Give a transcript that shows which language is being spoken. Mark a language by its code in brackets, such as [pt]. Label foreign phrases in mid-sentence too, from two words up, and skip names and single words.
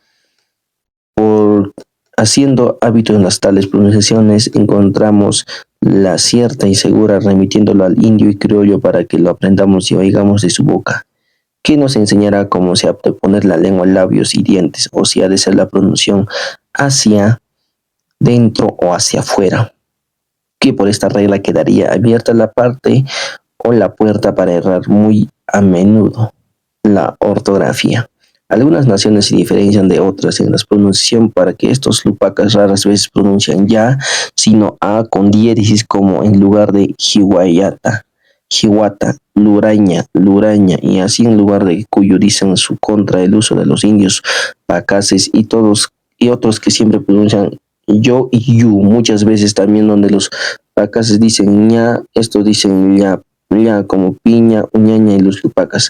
[es] Por haciendo hábito en las tales pronunciaciones, encontramos la cierta y segura remitiéndolo al indio y criollo para que lo aprendamos y oigamos de su boca, que nos enseñará cómo se ha de poner la lengua, labios y dientes, o si ha de ser la pronunciación hacia dentro o hacia afuera, que por esta regla quedaría abierta la parte o la puerta para errar muy a menudo la ortografía. Algunas naciones se diferencian de otras en la pronunciación para que estos lupacas raras veces pronuncian ya, sino a con diéresis como en lugar de [ay] jiwayata, jiwata, luraña, luraña, [es] y así en lugar de cuyo dicen su contra el uso de los indios pacases y todos y otros que siempre pronuncian yo y yu, muchas veces también donde los pacases dicen ña, estos dicen ya como piña, uñaña y los lupacas.